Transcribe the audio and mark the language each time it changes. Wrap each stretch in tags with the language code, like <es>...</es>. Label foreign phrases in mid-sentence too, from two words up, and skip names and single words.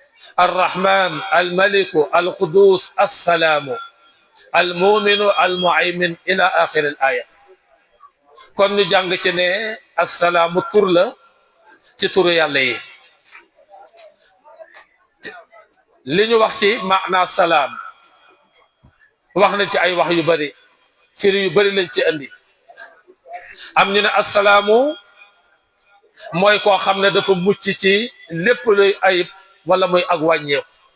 <ar>الرحمن الملك القدوس السلام المؤمن المهيمن إلى آخر الآية</ar> <wo>kon ñu jàng ci ne assalaamu tur la ci turu yàlla yi li ñu wax ci maana salaam wax nañ ci ay wax yu bari firi yu bari lañ ci andi am ñu ne assalaamu mooy koo xam ne dafa mucc ci lépp luy ayib wala muy ak wàññeeku</wo>